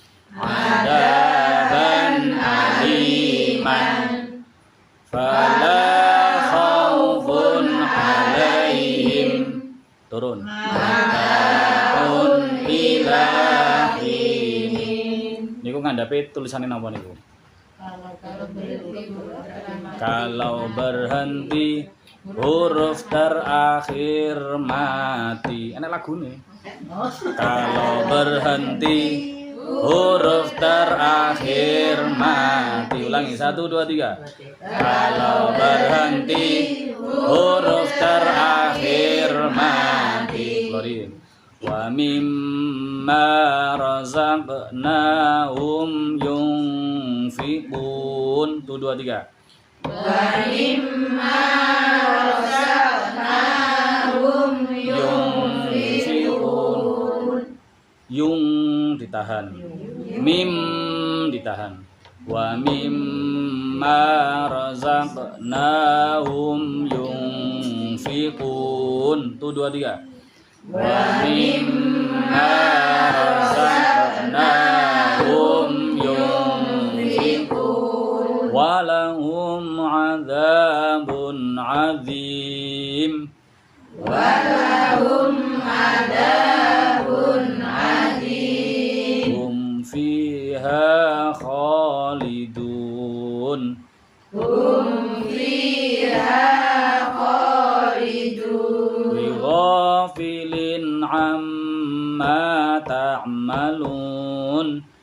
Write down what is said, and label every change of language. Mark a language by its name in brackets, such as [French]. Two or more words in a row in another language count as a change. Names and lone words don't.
[Arabic] عذابا أليما فلا خوف عليهم. [Indonesian] Turun. [Arabic] متاع إلى حين. [Javanese] Niku ngandhape tulisane napa niku? [Indonesian] Kalau berhenti huruf terakhir mati. [Javanese] Enak lagune. [Indonesian] Kalau berhenti huruf terakhir mati. Ulangi 1 2 3. Kalau berhenti huruf terakhir mati. Glory. [Arabic] ومما رزقناهم ينفقون. [Indonesian] 1 2 3. [Arabic] ومما رزقناهم ينفقون. [Indonesian] Yung ditahan, mim ditahan. [Arabic] ومما رزقناهم ينفقون. [Indonesian] 1 2 3. [Arabic] ومما رزقناهم ينفقون. ولهم عذاب عظيم. ولهم عذاب عظيم. هم فيها خالدون. هم فيها خالدون. بغافل عما تعملون.